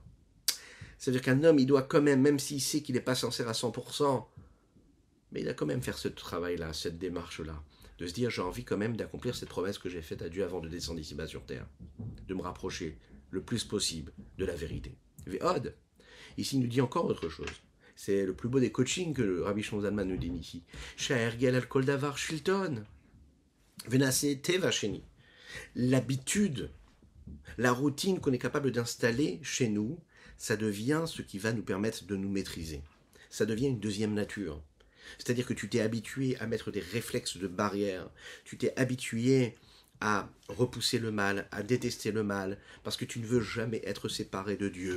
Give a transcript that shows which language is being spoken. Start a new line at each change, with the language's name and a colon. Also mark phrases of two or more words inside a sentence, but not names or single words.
French: Ça veut dire qu'un homme, il doit quand même s'il sait qu'il n'est pas sincère à 100%, mais il doit quand même faire ce travail-là, cette démarche-là, de se dire j'ai envie quand même d'accomplir cette promesse que j'ai faite à Dieu avant de descendre ici-bas sur terre, de me rapprocher le plus possible de la vérité. Ve'od. Ici, il nous dit encore autre chose. C'est le plus beau des coachings que le Rabbi Shlomo Zalman nous dit ici.
Hebrew: שהרגל על כל דבר שלטון. ונעשה טבע שני.
French: L'habitude, la routine qu'on est capable d'installer chez nous, ça devient ce qui va nous permettre de nous maîtriser. Ça devient une deuxième nature. C'est-à-dire que tu t'es habitué à mettre des réflexes de barrière. Tu t'es habitué à repousser le mal, à détester le mal, parce que tu ne veux jamais être séparé de Dieu.